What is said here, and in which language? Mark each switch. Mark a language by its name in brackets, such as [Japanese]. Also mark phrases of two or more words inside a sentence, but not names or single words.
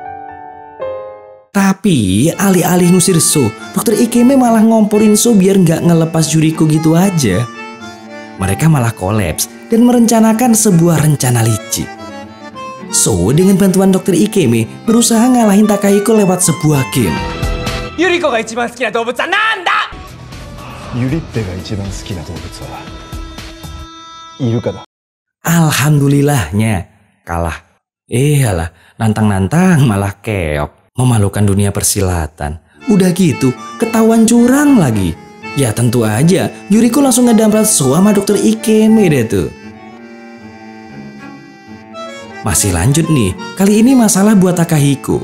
[Indonesian] Tapi alih-alih ngusir So, dokter Ikeme malah ngomporin So biar nggak ngelepas Yuriko gitu aja. Mereka malah kolaps dan merencanakan sebuah rencana licik. So, dengan bantuan dokter Ikeme berusaha ngalahin Takahiko lewat sebuah game. [Japanese] ユリコが一番好きな動物はなんだ。ユリッペが一番好きな動物はイルカだ。 [Indonesian] Alhamdulillahnya kalah. Alah, nantang-nantang malah keok. Memalukan dunia persilatan. Udah gitu, ketahuan curang lagi. Ya tentu aja, Yuriko langsung ngedamprat sama Dr. Ikeme deh tuh. Masih lanjut nih, kali ini masalah buat Takahiko.